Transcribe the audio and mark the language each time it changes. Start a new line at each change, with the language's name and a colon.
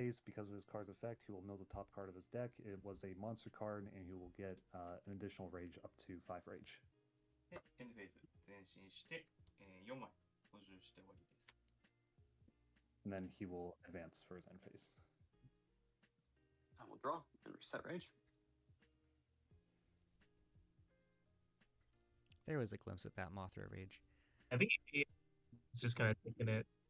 English: phase because of his card's effect. He will mill the top card of his deck. It was a monster card, and he will get an additional rage up to 5 rage.
Japanese: でエンドフェーズ前進して、4枚補充して終わりです。
English: And then he will advance for his end phase. I will draw and reset rage. There was a glimpse at that Mothra rage. I think he's just kind of taking it.